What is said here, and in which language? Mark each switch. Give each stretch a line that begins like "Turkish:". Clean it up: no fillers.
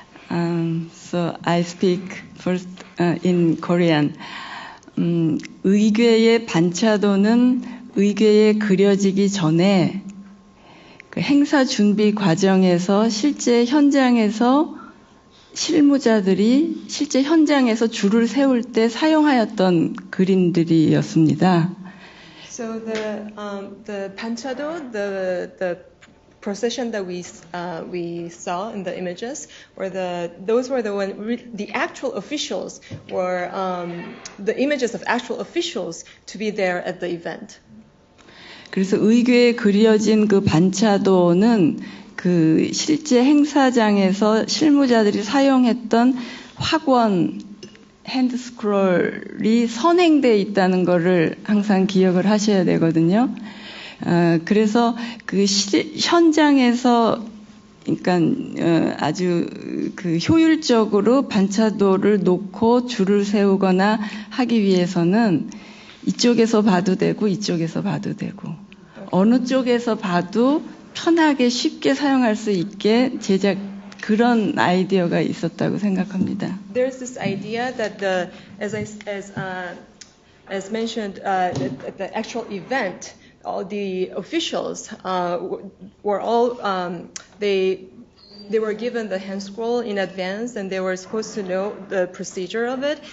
English: So I speak first in Korean.
Korean: 의궤의 반차도는 의궤에 그려지기 전에 그 행사 준비 과정에서 실제 현장에서 실무자들이 실제 현장에서 줄을 세울 때 사용하였던 그림들이었습니다.
English: So the panchado, the procession that we saw in the images, those were the actual officials, or the images of actual officials to be there at the event.
Korean: 그래서 의궤에 그려진 그 반차도는 그 실제 행사장에서 실무자들이 사용했던 확원 핸드스크롤이 선행되어 있다는 거를 항상 기억을 하셔야 되거든요. 그래서 그 현장에서 그러니까 아주 그 효율적으로 반차도를 놓고 줄을 세우거나 하기 위해서는 이쪽에서 봐도 되고 이쪽에서 봐도 되고 어느 쪽에서 봐도 편하게 쉽게 사용할 수 있게 그런 아이디어가 있었다고 생각합니다.
English: There's this idea that as mentioned at the actual event, all the officials were all they were given the hand scroll in advance, and they were supposed to know the procedure of it.